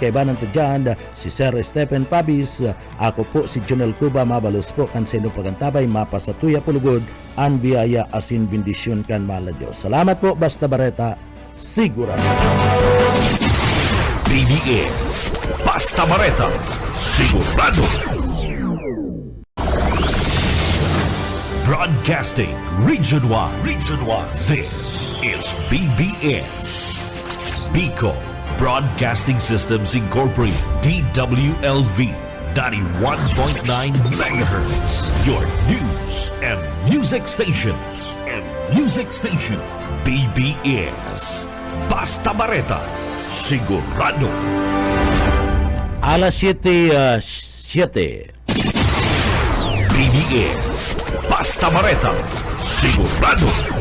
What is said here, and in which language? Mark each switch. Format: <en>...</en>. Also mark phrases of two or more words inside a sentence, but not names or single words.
<bik>Kaibanan to dyan si Sir Stephen Pabis. Ako po si Junel Cuba, mabalos po kan sino pagantabay mapasatuya pulugod ang biyaya asin bendisyon kan mala Diyos. Salamat po, basta bareta sigurado. BBS Basta Bareta Sigurado.</bik> <en>Broadcasting Region 1. This is BBS. Bicol Broadcasting Systems Incorporated. DWLV 91.9 MHz. Your news and music stations. BBS Basta Bareta Sigurado.</en> <bik>Alas 7:07. BBS Basta Bareta Sigurado.</bik>